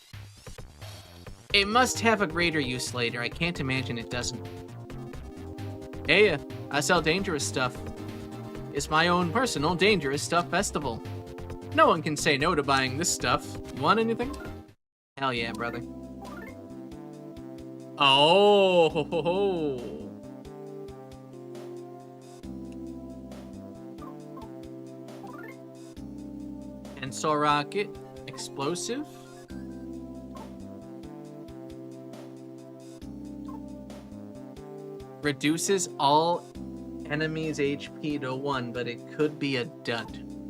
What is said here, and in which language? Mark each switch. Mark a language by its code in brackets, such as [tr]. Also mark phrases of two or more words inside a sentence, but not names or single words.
[en] It must have a greater use later. I can't imagine it doesn't. Hey, I sell dangerous stuff. It's my own personal dangerous stuff festival. No one can say no to buying this stuff. You want anything? Hell yeah, brother. Oh, ho, ho, ho. Pencil rocket, explosive. Reduces all enemies' HP to 1, but it could be a dud.